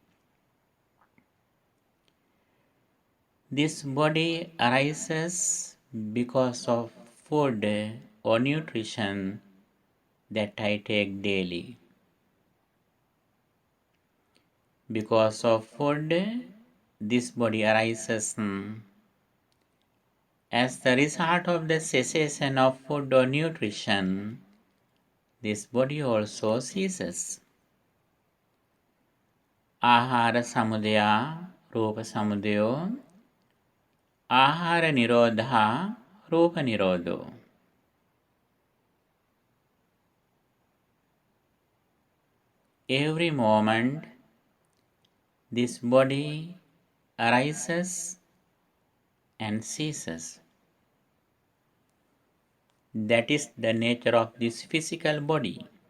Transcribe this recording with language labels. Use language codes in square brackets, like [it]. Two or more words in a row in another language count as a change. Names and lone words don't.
[en] This body arises because of food or nutrition that I take daily. Because of food, this body arises. As the result of the cessation of food or nutrition, this body also ceases. [pi] Ahara samudaya, rupa samudayo, ahara nirodha, rupa nirodho. [en] Every moment, this body arises and ceases. That is the nature of this physical body.